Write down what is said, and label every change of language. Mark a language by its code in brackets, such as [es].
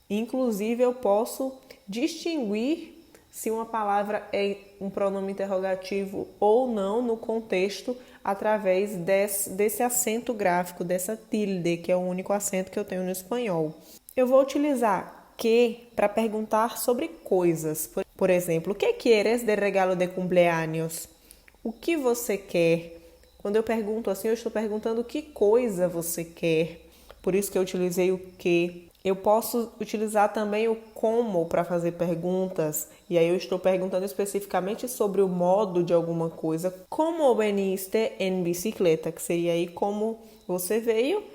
[pt] Inclusive, eu posso distinguir se uma palavra é um pronome interrogativo ou não no contexto através desse acento gráfico, dessa tilde, que é o único acento que eu tenho no espanhol. Eu vou utilizar que para perguntar sobre coisas. Por exemplo, [es] ¿qué quieres de regalo de cumpleaños? [pt] O que você quer? Quando eu pergunto assim, eu estou perguntando que coisa você quer. Por isso que eu utilizei o que. Eu posso utilizar também o como para fazer perguntas. E aí eu estou perguntando especificamente sobre o modo de alguma coisa. [es] Como veniste en bicicleta? [pt] Que seria aí como você veio.